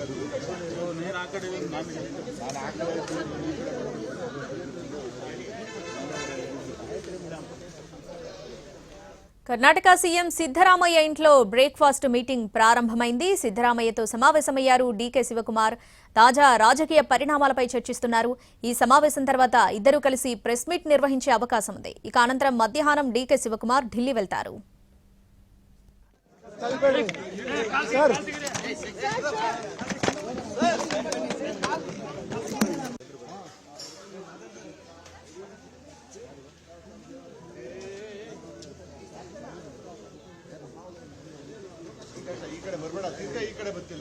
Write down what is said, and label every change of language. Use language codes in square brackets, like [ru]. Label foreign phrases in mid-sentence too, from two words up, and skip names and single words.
[kn] ನೀರು ಆ ಕಡೆ [te] కర్ణాటక సీఎం సిద్ధరామయ్య ఇంట్లో [en] breakfast meeting [te] ప్రారంభమైంది. సిద్ధరామయ్యతో సమావేశమయ్యారు డీకే శివకుమార్. తాజా రాజకీయ పరిణామాలపై చర్చిస్తున్నారు. ఈ సమావేశం తర్వాత ఇద్దరూ కలిసి [en] press meet [te] నిర్వహించే అవకాశం ఉంది. ఇక అనంతరం మధ్యాహ్నం డీకే శివకుమార్ ఢిల్లీ వెళ్తారు. [kn] ಈ ಕಡೆ ಬರಬೇಡ, ತಿರ್ಗಾ ಈ ಕಡೆ ಬರ್ತಿಲ್ಲ.